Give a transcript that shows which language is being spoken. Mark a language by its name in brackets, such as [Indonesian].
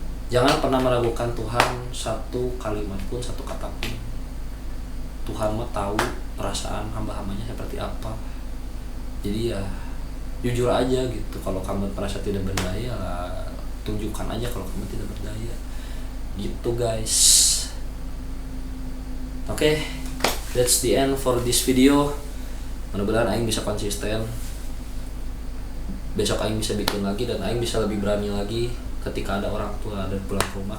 [Indonesian] Jangan pernah meragukan Tuhan satu kalimat pun, satu kata pun. Tuhan mah tahu perasaan hamba-hambanya seperti apa. Jadi ya jujur aja gitu. Kalau kamu merasa tidak berdaya, tunjukkan aja kalau kamu tidak berdaya. Gitu guys. [English] Oke, that's the end for this video. [Indonesian] Mudah-mudahan Aing bisa konsisten. Besok Aing bisa bikin lagi, dan Aing bisa lebih berani lagi ketika ada orang tua dan pulang ke rumah.